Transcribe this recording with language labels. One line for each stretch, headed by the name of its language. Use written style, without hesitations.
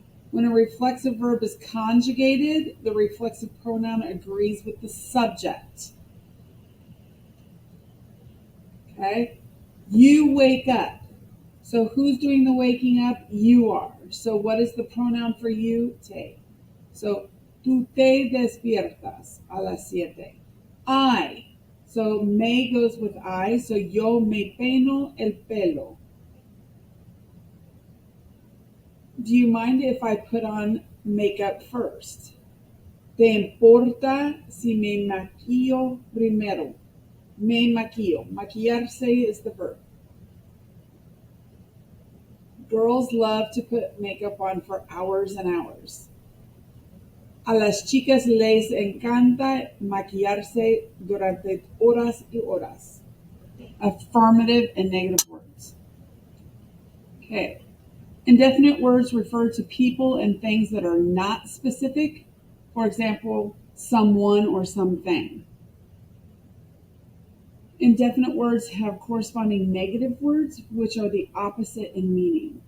English: When a reflexive verb is conjugated, the reflexive pronoun agrees with the subject. Okay? You wake up. So who's doing the waking up? You are. So what is the pronoun for you?
Spanish: Te. So tú te despiertas a las 7.
English: I. So me goes with I. So
Spanish: yo me peino el pelo.
English: Do you mind if I put on makeup first?
Spanish: ¿Te importa si me maquillo primero? Me maquillo. Maquillarse
English: is the verb. Girls love to put makeup on for hours and hours.
Spanish: A las chicas les encanta maquillarse durante horas y horas.
English: Affirmative and negative words. Okay. Indefinite words refer to people and things that are not specific. For example, someone or something. Indefinite words have corresponding negative words, which are the opposite in meaning.